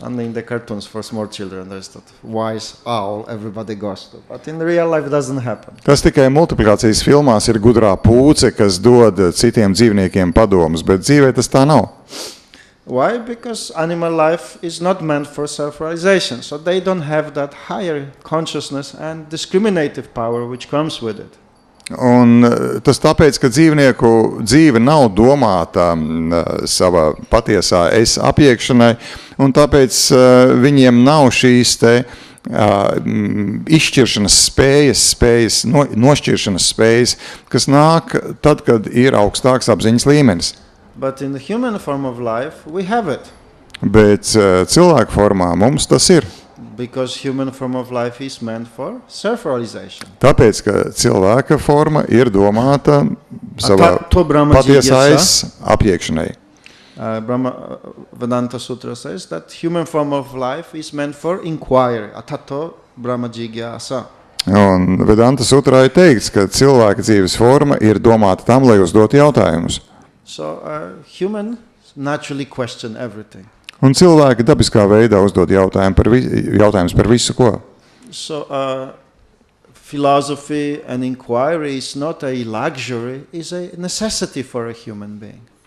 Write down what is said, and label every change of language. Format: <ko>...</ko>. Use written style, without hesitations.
<en>Only in the cartoons for small children there's that wise owl everybody goes to. But in real life it doesn't happen.</en> <lv>Tas tikai multiplikācijas filmās ir gudrā pūce, kas dod citiem dzīvniekiem padomus, bet dzīvē tas tā nav.</lv> <en>Why? Because animal life is not meant for self-realization. So they don't have that higher consciousness and discriminative power which comes with it.</en> <lv>Un tas tāpēc, ka dzīvnieku dzīve nav domāta savā patiesā es apjēgšanai, un tāpēc viņiem nav šīs te izšķiršanas spējas, nošķiršanas spējas, kas nāk tad, kad ir augstāks apziņas līmenis.</lv> <en>But in the human form of life, we have it.</en> <lv>Bet cilvēku formā mums tas ir.</lv> <en>Because human form of life is meant for self-realization.</en> <lv>Tāpēc, ka cilvēka forma ir domāta savā patiesā es apjēgšanai.</lv> <en>Brahma Vedanta Sutra says that human form of life is meant for inquiry.</en> <sa>Atato Brahma Jigyasa.</sa> <lv>Un Vedanta Sutrā ir teikts, ka cilvēka dzīves forma ir domāta tam, lai uzdot jautājumus.</lv> <en>So human naturally question everything.</en> <lv>Un cilvēki dabiskā veidā uzdod jautājumus par visu, ko.</lv> <en>So philosophy and inquiry is not a luxury, is a necessity for a human being.</en>